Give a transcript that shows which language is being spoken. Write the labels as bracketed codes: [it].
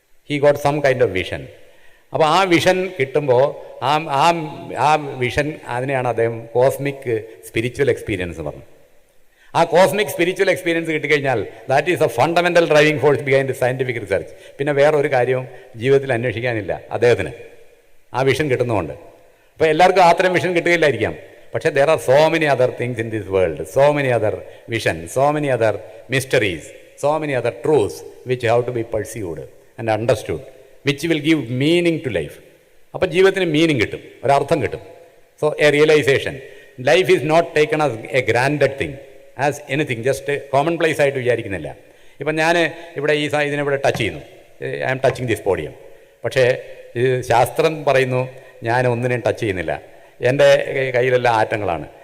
[en] He got some kind of vision. [ml] അപ്പോൾ ആ vision കിട്ടുമ്പോൾ ആ വിഷൻ അതിനെയാണ് അദ്ദേഹം കോസ്മിക് സ്പിരിച്വൽ എക്സ്പീരിയൻസ് പറഞ്ഞു. [en] ആ cosmic spiritual experience കിട്ടിക്കഴിഞ്ഞാൽ that is a fundamental driving force behind scientific research. [ml] പിന്നെ വേറൊരു കാര്യവും ജീവിതത്തിൽ അന്വേഷിക്കാനില്ല അദ്ദേഹത്തിന്, ആ വിഷൻ കിട്ടുന്നതുകൊണ്ട്. അപ്പോൾ എല്ലാവർക്കും അത്തരം വിഷൻ കിട്ടുകയില്ലായിരിക്കാം. [en] പക്ഷേ there are so many other things in this world, so many other vision, so many other mysteries so many other truths which have to be pursued and understood, which will give meaning to life. [ml] അപ്പോൾ ജീവിതത്തിന് meaning കിട്ടും, ഒരർത്ഥം കിട്ടും. [en] so a realisation, life is not taken as a granted thing, as anything, just commonplace [ml] ആയിട്ട് വിചാരിക്കുന്നില്ല. ഇപ്പം ഞാൻ ഇവിടെ ഇതിനെവിടെ touch ചെയ്യുന്നു, [en] I am touching this podium. [ml] പക്ഷേ ഇത് ശാസ്ത്രം പറയുന്നു ഞാൻ ഒന്നിനെയും ടച്ച് ചെയ്യുന്നില്ല, എൻ്റെ കയ്യിലെല്ലാം ആറ്റങ്ങളാണ്.